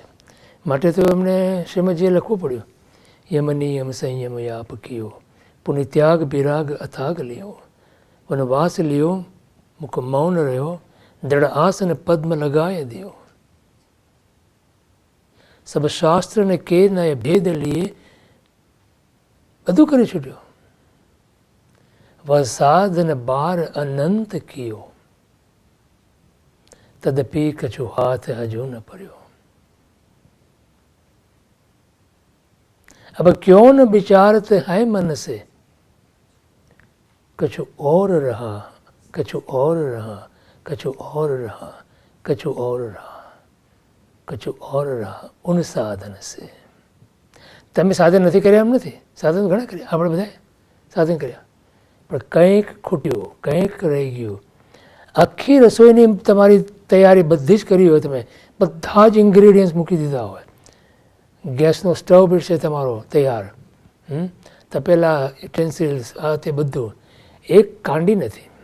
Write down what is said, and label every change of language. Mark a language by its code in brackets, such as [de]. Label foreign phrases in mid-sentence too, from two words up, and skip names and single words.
[gu] માટે તો એમને શ્રીમદજીએ લખવું પડ્યું, [hi] यम नियम संयम याप कियो, पुनि त्याग बिराग अथाग ल्यो, वनवास ल्यो, मुख मौन रह्यो, दृढ़ आसन पद्म लगाय दियो, सब शास्त्र ने के नय भेद लीए, [gu] બધું કરી છૂટ્યો. [hi] वसादन बार अनंत कियो, तदपी कछु हाथ हजु न पड्यो. अब क्यों न विचारते हैं मन से, कछु और रहा, कछु और रहा, कछु और रहा, कछु और रहा, कछु और रहा उन साधन से. [gu] તમે સાધન નથી કર્યા એમ નથી, સાધન ઘણા કર્યા, આપણે બધાએ સાધન કર્યા, પણ કંઈક ખૂટ્યું, કંઈક રહી ગયું. આખી રસોઈની તમારી તૈયારી બધી જ કરી હોય, તમે બધા જ ઇન્ગ્રીડિયન્ટ્સ મૂકી દીધા હોય, ગેસનો સ્ટવ બી છે તમારો તૈયાર, તપેલા, યુટેન્સિલ્સ, આ તે બધું, એક કાંડી નથી,